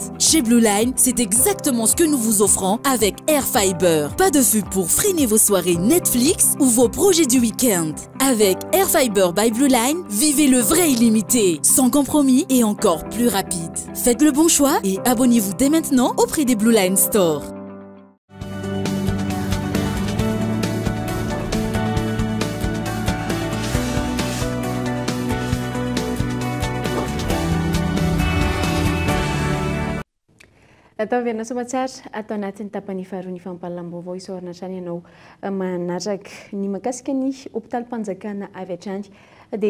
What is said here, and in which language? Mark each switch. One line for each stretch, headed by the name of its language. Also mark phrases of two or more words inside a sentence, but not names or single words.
French: Chez Blue Line, c'est exactement ce que nous vous offrons avec Airfiber. Pas de flux pour freiner vos soirées Netflix ou vos projets du week-end. Avec Air Fiber by Blue Line, vivez le vrai illimité, sans compromis et encore plus rapide. Faites le bon choix et abonnez-vous dès maintenant auprès des Blue Line Store.
Malagasy: Atao verina somatsara atao anatin'ny tapany faharoa ny fampahalalam-baovao isaorana hatrany ianao manaraka ny mahakasika ny hôpital-panjakana avy hatrany dia